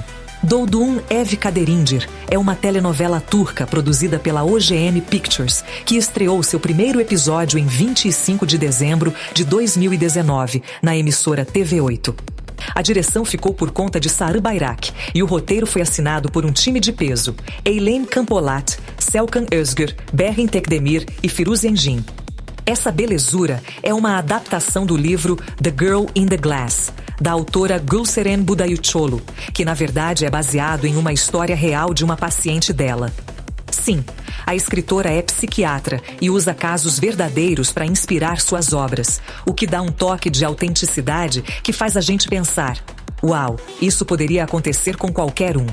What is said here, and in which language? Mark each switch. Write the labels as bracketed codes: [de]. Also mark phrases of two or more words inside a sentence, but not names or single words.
[pt] Doğduğun Ev Kaderindir é uma telenovela turca produzida pela OGM Pictures, que estreou seu primeiro episódio em 25 de dezembro de 2019, na emissora TV8. A direção ficou por conta de Sarı Bayrak e o roteiro foi assinado por um time de peso: Eylem Kampolat, Selkan Özgür, Berrin Tekdemir e Firuz Engin. Essa belezura é uma adaptação do livro The Girl in the Glass, da autora Gülseren Budayıcıoğlu, que na verdade é baseado em uma história real de uma paciente dela. Sim, a escritora é psiquiatra e usa casos verdadeiros para inspirar suas obras, o que dá um toque de autenticidade que faz a gente pensar: uau, isso poderia acontecer com qualquer um.